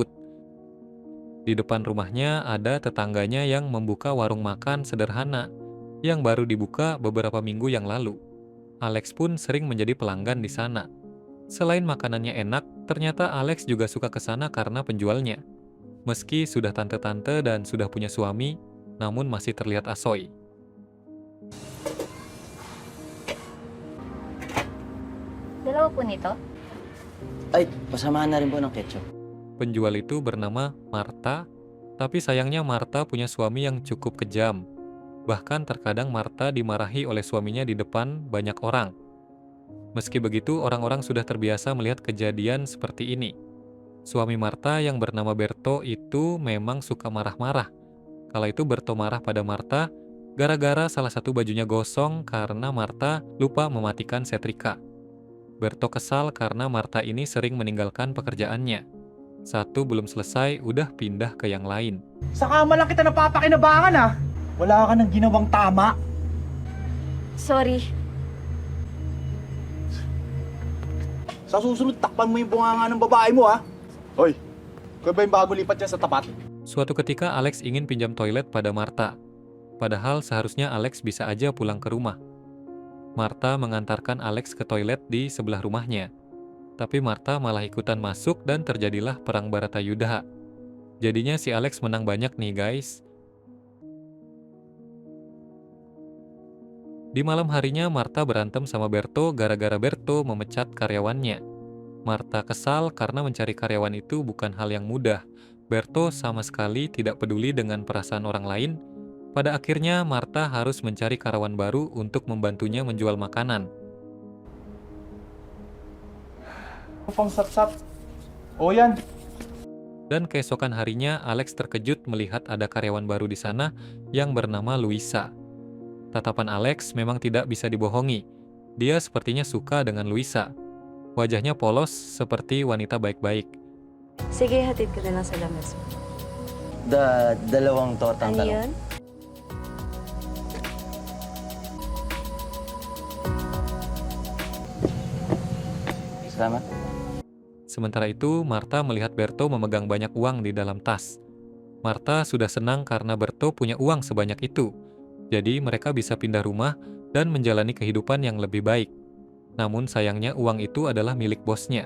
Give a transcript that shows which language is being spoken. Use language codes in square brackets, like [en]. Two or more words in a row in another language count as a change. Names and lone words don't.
[id] Di depan rumahnya ada tetangganya yang membuka warung makan sederhana yang baru dibuka beberapa minggu yang lalu. Alex pun sering menjadi pelanggan di sana. Selain makanannya enak, ternyata Alex juga suka ke sana karena penjualnya. Meski sudah tante-tante dan sudah punya suami, namun masih terlihat asoy. [tl] Dalawa po nito? Ay, pasamahan na rin po ng ketchup. [id] Penjual itu bernama Martha, tapi sayangnya Martha punya suami yang cukup kejam. Bahkan terkadang Martha dimarahi oleh suaminya di depan banyak orang. Meski begitu, orang-orang sudah terbiasa melihat kejadian seperti ini. Suami Martha yang bernama Berto itu memang suka marah-marah. Kala itu Berto marah pada Martha gara-gara salah satu bajunya gosong karena Martha lupa mematikan setrika. Berto kesal karena Martha ini sering meninggalkan pekerjaannya. Satu belum selesai, udah pindah ke yang lain. [tl] Sa kama lang kita napapakinabangan ah. Wala ka nang ginawang tama. Sorry. Sa susunod, takpan mo yung bunganga ng babae mo ah. Hoy, kaya ba yung bago lipat dyan sa tapat? [id] Suatu ketika Alex ingin pinjam toilet pada Martha. Padahal seharusnya Alex bisa aja pulang ke rumah. Martha mengantarkan Alex ke toilet di sebelah rumahnya. Tapi Martha malah ikutan masuk dan terjadilah perang Baratayuda. Jadinya si Alex menang banyak nih guys. Di malam harinya Martha berantem sama Berto gara-gara Berto memecat karyawannya. Martha kesal karena mencari karyawan itu bukan hal yang mudah. Berto sama sekali tidak peduli dengan perasaan orang lain. Pada akhirnya Martha harus mencari karyawan baru untuk membantunya menjual makanan. [tl] Pang sap-sap. O yan. [id] Dan keesokan harinya Alex terkejut melihat ada karyawan baru di sana yang bernama Luisa. Tatapan Alex memang tidak bisa dibohongi. Dia sepertinya suka dengan Luisa. Wajahnya polos seperti wanita baik-baik. [tl] Sige, hatid ko na lang sa lamesa. Dalawang tortang Ano talong. yun? Salamat. [id] Sementara itu, Martha melihat Berto memegang banyak uang di dalam tas. Martha sudah senang karena Berto punya uang sebanyak itu. Jadi mereka bisa pindah rumah dan menjalani kehidupan yang lebih baik. Namun sayangnya uang itu adalah milik bosnya.